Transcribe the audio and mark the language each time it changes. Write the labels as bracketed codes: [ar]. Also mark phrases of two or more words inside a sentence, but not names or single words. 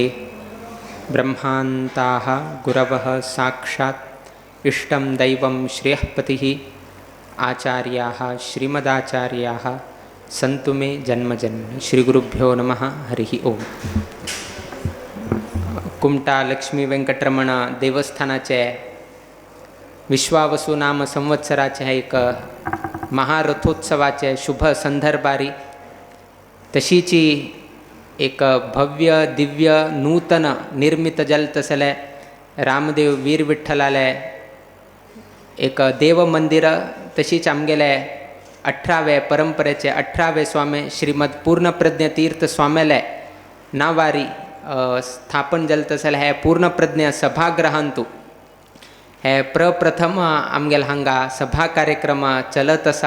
[sa] ब्रह्मान्ताः गुरवः साक्षात् इष्टं दैवं श्रेयःपतिः आचार्याः श्रीमदाचार्याः सन्तु मे जन्मजन्म। श्रीगुरुभ्यो नमः। हरिः ओम। [kok] कुमटा लक्ष्मी वेंकटरमण देवस्थानाचे विश्वावसु नाम संवत्सराचे एक महारथोत्सवाचे शुभ संदर्भारी तशीची एक भव्य दिव्य नूतन निर्मित जलतसले रामदेव वीर विठ्ठलाले एक देव मंदिर तशीच आमगेले 18वे परंपरेचे 18वे स्वामी श्रीमद पूर्णप्रज्ञ तीर्थ स्वामेले नावारी स्थापन जलतसले हे पूर्णप्रज्ञ सभागृहांतू हे प्रप्रथम आमगेल हांगा सभा कार्यक्रम चलत असा।